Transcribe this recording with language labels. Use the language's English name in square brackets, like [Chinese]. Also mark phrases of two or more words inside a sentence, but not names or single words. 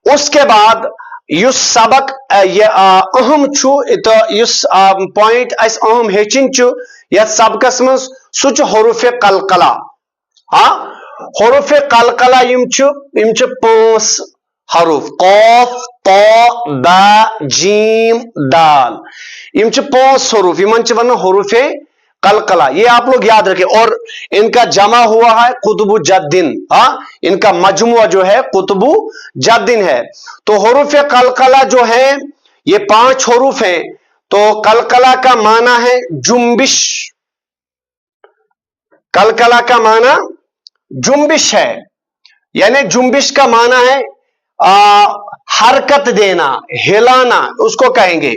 [Kashmiri] उसके बाद युस सबक ये अहम छु तो युस पॉइंट अस अहम हेचिन छु यथ सबकस मज सु छु हुरूफ कलकला। हाँ, हुरूफ कलकला यम छु 5 हरूफ कौफ तो ब जीम दाल, यम छु 5 हरूफ, यमन छु वना हुरूफ कलकला। [Urdu] یہ آپ لوگ یاد رکھیں. اور ان کا جمع ہوا ہے قطب جد۔ ہاں، ان کا مجموعہ جو ہے قطب جد ہے. تو حروف قلقلہ جو ہے یہ 5 حروف ہیں. تو قلقلہ کا معنی ہے جنبش، قلقلہ کا معنی جنبش ہے، یعنی جنبش کا معنی ہے حرکت دینا، ہلانا، اس کو کہیں گے.